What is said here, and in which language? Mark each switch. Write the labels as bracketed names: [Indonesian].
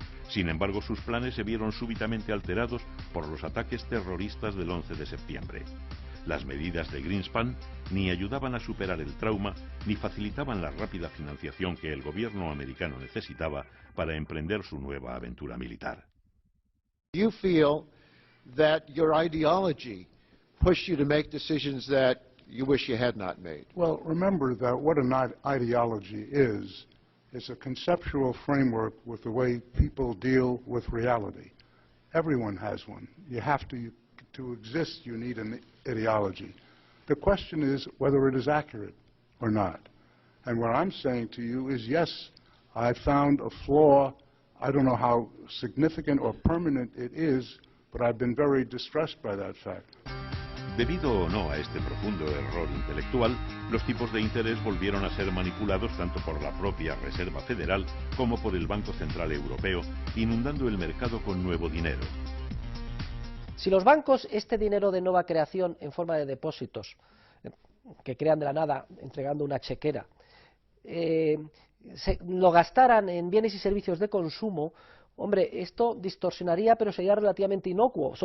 [Spanish] Sin embargo, sus planes se vieron súbitamente alterados por los ataques terroristas del 11 de septiembre. Las medidas de Greenspan ni ayudaban a superar el trauma, ni facilitaban la rápida financiación que el gobierno americano necesitaba para emprender su nueva aventura militar. [English] You feel that your ideology pushed you to make decisions that you wish you had not made. Well, remember that what an ideology is a conceptual framework with the way people deal with reality. Everyone has one. You have to exist, you need an ideology. The question is whether it is accurate or not. And what I'm saying to you is, yes, I found a flaw. I don't know how significant or permanent it is, but I've been very distressed by that fact. [Spanish] Debido o no a este profundo error intelectual, los tipos de interés volvieron a ser manipulados tanto por la propia Reserva Federal como por el Banco Central Europeo, inundando el mercado con nuevo dinero. Si los bancos este dinero de nueva creación en forma de depósitos, que crean de la nada entregando una chequera, lo gastaran en bienes y servicios de consumo, hombre, esto distorsionaría, pero sería relativamente inocuo.